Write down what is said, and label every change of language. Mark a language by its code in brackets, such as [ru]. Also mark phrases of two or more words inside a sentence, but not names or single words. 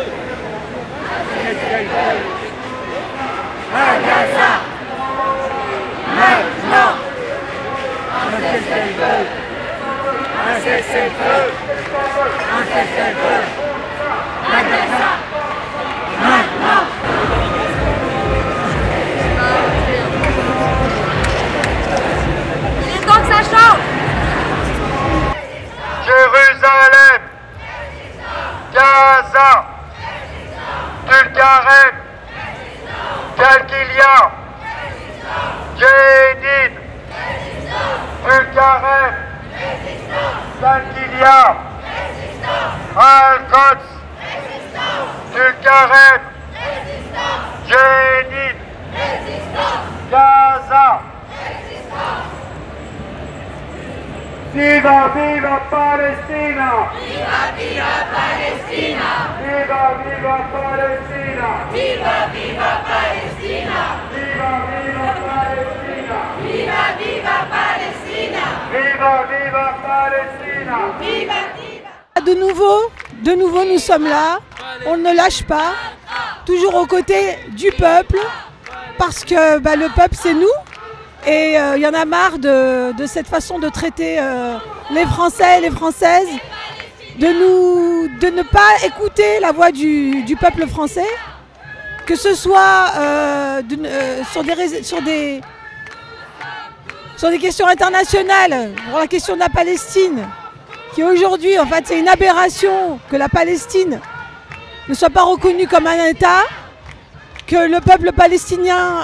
[fr] à Gaza, maintenant, un cessez-le-feu, un cessez-le-feu, un cessez-le-feu, à Gaza, maintenant. Jérusalem, Gaza, Tulkarem, Kalkilia, Jénine, Tulkarem, Kalkilia, Al-Quds, Tulkarem, Jénine, Gaza. [es] Viva, viva Palestina! Viva, viva Palestina! Viva, viva Palestina! Viva, viva Palestina! Viva, viva Palestina! Viva, viva Palestina! Viva, viva Palestina! Viva, viva! [fr] De nouveau, nous sommes là. On ne lâche pas. Toujours aux côtés du peuple. Parce que le peuple, c'est nous. Et il y en a marre de cette façon de traiter les Français et les Françaises, de ne pas écouter la voix du peuple français, que ce soit sur des questions internationales, pour la question de la Palestine, qui aujourd'hui, en fait, c'est une aberration que la Palestine ne soit pas reconnue comme un État, que le peuple palestinien...